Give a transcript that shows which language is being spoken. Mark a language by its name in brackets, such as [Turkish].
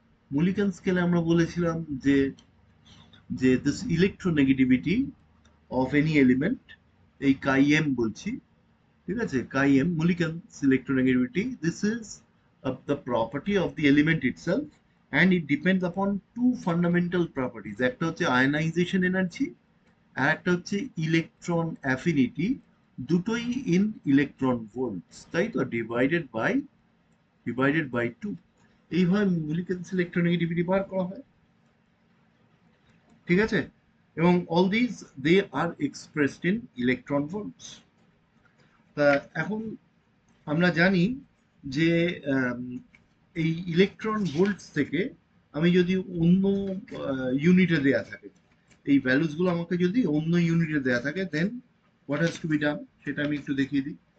[Bangla] মুলিকান স্কেলে আমরা বলেছিলাম যে যে [English] this electronegativity of any element, [Bangla] এই কাই এম বলছি, ঠিক আছে, [English] chi m Mulliken's electronegativity, this is the property of the element itself and it depends upon two fundamental properties, [Bangla] একটা হচ্ছে [English] ionization energy [Bangla] আর একটা হচ্ছে [English] electron affinity, [Bangla] দুটোই [English] in electron volts, [Bangla] তাই তো, [English] Divided by 2। [Bangla] এইভাবে [English] Mulliken's electronegativity [Bangla] বার করা হয়, ঠিক আছে। এবং [English] all these they are expressed in electron volts। [Bangla] তা এখন আমরা জানি যে আম, এই ইলেকট্রন ভোল্টস থেকে আমি যদি অন্য ইউনিটে দেয়া থাকে, এই ভ্যালুস গুলো আমাকে যদি অন্য ইউনিটে দেয়া থাকে, [English] then what has to be done, [Bangla] সেটা আমি একটু দেখিয়ে দিই।